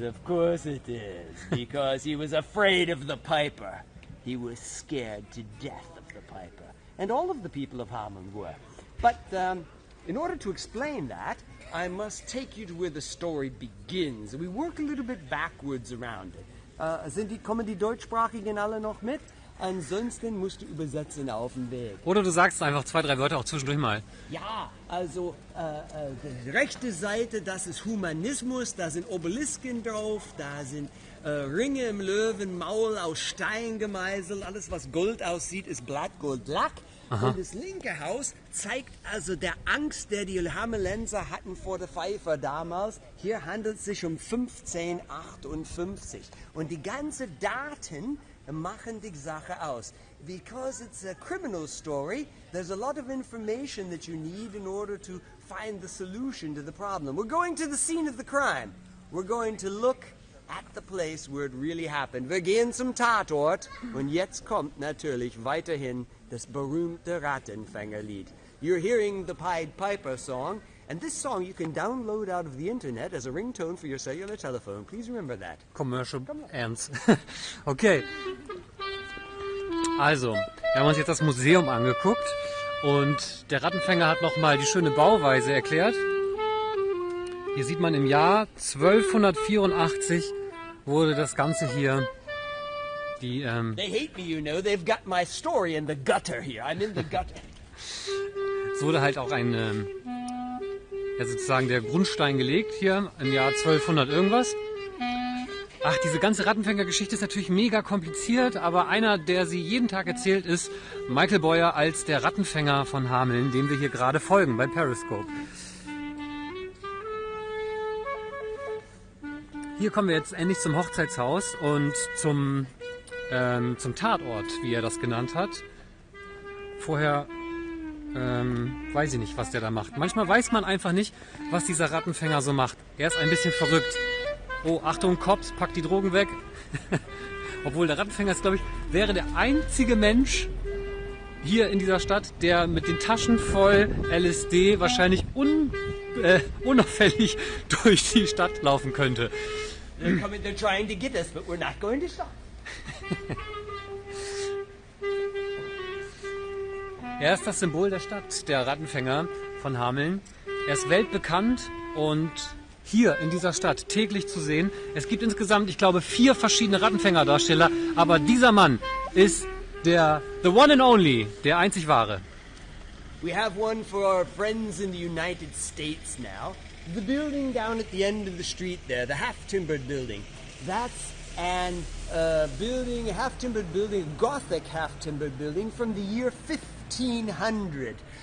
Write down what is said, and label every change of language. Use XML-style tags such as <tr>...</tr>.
<en>Of course it is, because he was afraid of the piper. He was scared to death of the piper. And all of the people of Hameln were. But in order to explain that, I must take you to where the story begins. We work a little bit backwards around it.</en> <de>Kommen die Deutschsprachigen alle noch mit? Ansonsten musst du übersetzen auf dem Weg. Oder du sagst einfach 2, 3 Wörter auch zwischendurch mal. Ja, also die rechte Seite, das ist Humanismus, da sind Obelisken drauf, da sind Ringe im Löwenmaul aus Stein gemeißelt, alles was Gold aussieht, ist Blattgoldlack. Und das linke Haus zeigt also der Angst, der die Hamelenser hatten vor der Pfeifer damals. Hier handelt es sich um 1558. Und die ganzen Daten machen die Sache aus.</de> <en>Because it's a criminal story, there's a lot of information that you need in order to find the solution to the problem. We're going to the scene of the crime. We're going to look at the place where it really happened.</en> <de>Wir gehen zum Tatort und jetzt kommt natürlich weiterhin das berühmte Rattenfängerlied.</de> <en>You're hearing the Pied Piper song, and this song you can download out of the internet as a ringtone for your cellular telephone. Please remember that. Commercial ernst. Okay.</en> <de>Also, wir haben uns jetzt das Museum angeguckt und der Rattenfänger hat nochmal die schöne Bauweise erklärt. Hier sieht man, im Jahr 1284 wurde das Ganze hier</de> <en>They hate me, you know. They've got my story in the gutter here. I'm in the gutter.</en> <de>Es wurde halt auch sozusagen der Grundstein gelegt hier im Jahr 1200 irgendwas. Ach, diese ganze Rattenfänger-Geschichte ist natürlich mega kompliziert, aber einer, der sie jeden Tag erzählt, ist Michael Boyer als der Rattenfänger von Hameln, dem wir hier gerade folgen bei Periscope. Hier kommen wir jetzt endlich zum Hochzeitshaus und zum Tatort, wie er das genannt hat. Vorher weiß ich nicht, was der da macht. Manchmal weiß man einfach nicht, was dieser Rattenfänger so macht. Er ist ein bisschen verrückt. Oh, Achtung, Cops, pack die Drogen weg. Obwohl der Rattenfänger ist, glaube ich, wäre der einzige Mensch hier in dieser Stadt, der mit den Taschen voll LSD wahrscheinlich unauffällig durch die Stadt laufen könnte.</de> <en>They're trying to get us, but we're not going to stop.</en> <de>Er ist das Symbol der Stadt, der Rattenfänger von Hameln. Er ist weltbekannt und hier in dieser Stadt täglich zu sehen. Es gibt insgesamt, ich glaube, 4 verschiedene Rattenfängerdarsteller, aber dieser Mann ist</de> <en>the one and only,</en> <de>der einzig wahre.</de> <en>We have one for our friends in the United States now. The building down at the end of the street there, the half-timbered building, that's an building, a half-timbered building, a Gothic half-timbered building from the year 1500.</en>